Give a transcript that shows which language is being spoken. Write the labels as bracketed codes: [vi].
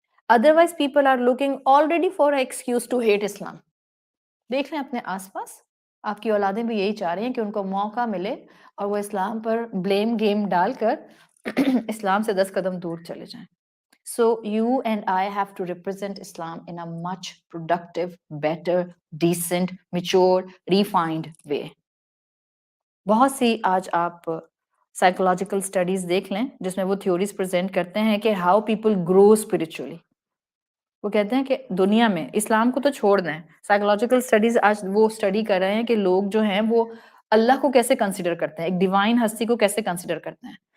[en] Otherwise people are looking already for a excuse to hate Islam. [ur] دیکھ لیں اپنے آس پاس، آپ کی اولادیں بھی یہی چاہ رہی ہیں کہ ان کو موقع ملے اور وہ اسلام پر بلیم گیم ڈال کر اسلام سے 10 قدم دور چلے جائیں. [en] So you and I have to represent Islam in a much productive, better, decent, mature, refined way. [ur] بہت سی آج آپ سائیکولوجیکل اسٹڈیز دیکھ لیں جس میں وہ تھیوریز پریزنٹ کرتے ہیں کہ [en] How people grow spiritually. [ur] وہ کہتے ہیں کہ دنیا میں اسلام کو تو چھوڑ دیں، سائیکولوجیکل اسٹڈیز آج وہ اسٹڈی کر رہے ہیں کہ لوگ جو ہیں وہ اللہ کو کیسے کنسیڈر کرتے ہیں، ایک ڈیوائن ہستی کو کیسے کنسیڈر کرتے ہیں.